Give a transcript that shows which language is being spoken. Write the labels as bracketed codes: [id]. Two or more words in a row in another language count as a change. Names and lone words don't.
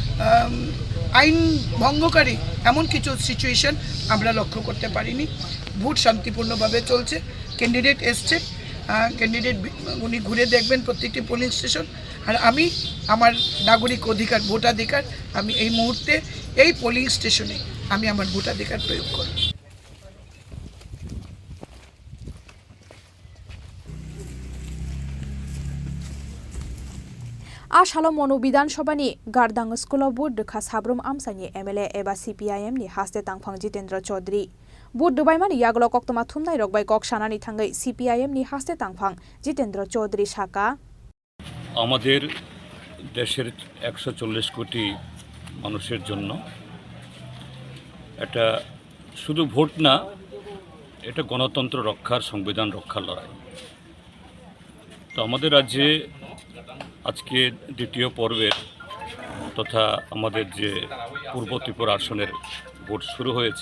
[bn] আইন ভঙ্গকারী এমন কিছু সিচুয়েশন আমরা লক্ষ্য করতে পারিনি ভোট শান্তিপূর্ণভাবে চলছে ক্যান্ডিডেট এসছে ক্যান্ডিডেট উনি ঘুরে দেখবেন প্রত্যেকটি পোলিং স্টেশন আর আমি আমার নাগরিক অধিকার ভোটাধিকার আমি এই মুহূর্তে এই পোলিং স্টেশনে আমি আমার ভোটাধিকার প্রয়োগ করব [trp] आशालो मनु विधानसभानि गारदांग स्कूलाव बुट दुखा साब्रुम आमसानि एमएलए एबा सीपीआईएम नि हास्ते तांफां जितेन्द्र चौधरी बुट दुबाइमानि यागलो कक्तमा थुमनाय रगबाय कक्षानानि थांगै सीपीआईएम नि हास्ते तांफां जितेन्द्र चौधरी साका [bn] আমাদের দেশের 140 কোটি মানুষের জন্য এটা শুধু ভোট না এটা গণতন্ত্র রক্ষার সংবিধান রক্ষার লড়াই তো আমাদের রাজ্যে আজকে দ্বিতীয় পর্বের তথা আমাদের যে পূর্ব ত্রিপুরা আসনের ভোট শুরু হয়েছে।